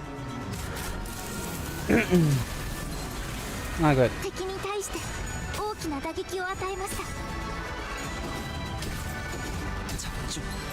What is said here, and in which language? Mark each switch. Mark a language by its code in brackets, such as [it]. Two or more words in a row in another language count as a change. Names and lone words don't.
[en] Not good. [ja] 敵に対して大きな打撃を与えました。 [ko] 집중.